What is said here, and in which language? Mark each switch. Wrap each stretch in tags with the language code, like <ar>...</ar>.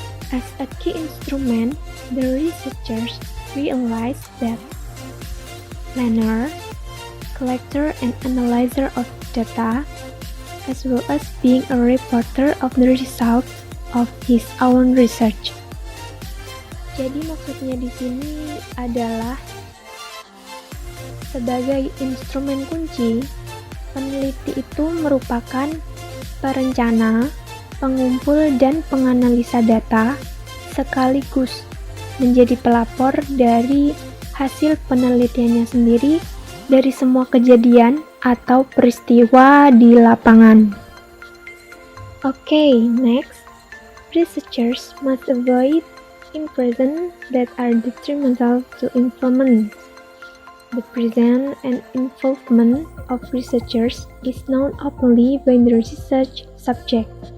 <en>As a key instrument, the researchers realize that planner, collector, and analyzer of data, as well as being a reporter of the results of his own research.</en> <id>Jadi maksudnya di sini adalah sebagai instrumen kunci, peneliti itu merupakan perencana, pengumpul dan penganalisa data sekaligus menjadi pelapor dari hasil penelitiannya sendiri dari semua kejadian atau peristiwa di lapangan.</id> <en>Okay, next, researchers must avoid impressions that are detrimental to implement. The presence and involvement of researchers is known openly by the research subject.</en>